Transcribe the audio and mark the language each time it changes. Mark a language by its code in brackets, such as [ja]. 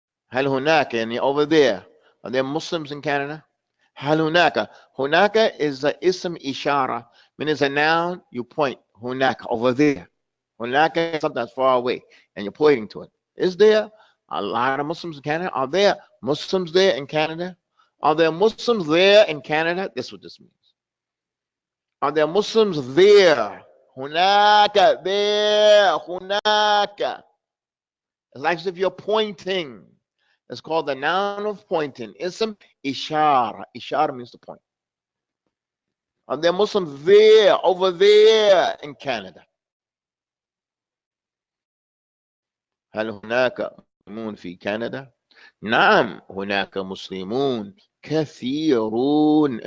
[ar] هل هناك يعني [en] over there? Are there Muslims in Canada? [ar] هل هناك? [en] هناك is a ism ishara. When it's a noun, you point هناك over there. هناك is something that's far away, and you're pointing to it. Is there a lot of Muslims in Canada? Are there Muslims there in Canada? Are there Muslims there in Canada? That's what this means. Are there Muslims there? [ar] هناك, there, هناك. [en] It's like as if you're pointing. It's called the noun of pointing. Ism ishara. Ishara means to point. Are there Muslims there, over there in Canada? [ar] هل هناك مسلمون في كندا؟ نعم هناك مسلمون كثيرون.